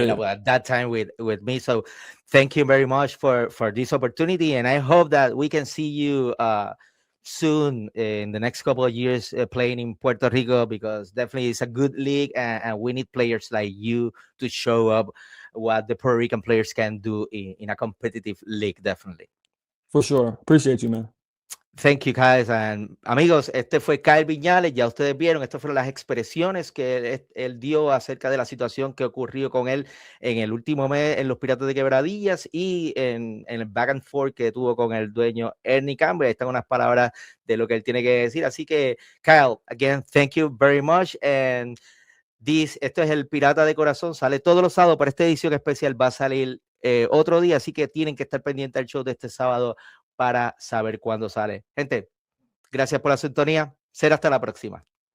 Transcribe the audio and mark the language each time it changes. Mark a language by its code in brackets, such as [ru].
[en] available at that time with me. So, thank you very much for this opportunity, and I hope that we can see you soon in the next couple of years playing in Puerto Rico, because definitely it's a good league, and we need players like you to show up what the Puerto Rican players can do in a competitive league. Definitely. For sure. Appreciate you, man. Thank you, guys. [es] And amigos, este fue Kyle Viñales. Ya ustedes vieron, estas fueron las expresiones que él dio acerca de la situación que ocurrió con él en el último mes en los Piratas de Quebradillas, y en el [en] back and forth [es] que tuvo con el dueño Ernie Cambo. Ahí están unas palabras de lo que él tiene que decir. Así que, [en] Kyle, again, thank you very much. [es] And esto es el Pirata de Corazón. Sale todos los sábados, pero esta edición especial va a salir otro día. Así que tienen que estar pendientes al show de este sábado para saber cuándo sale. Gente, gracias por la sintonía. Será hasta la próxima.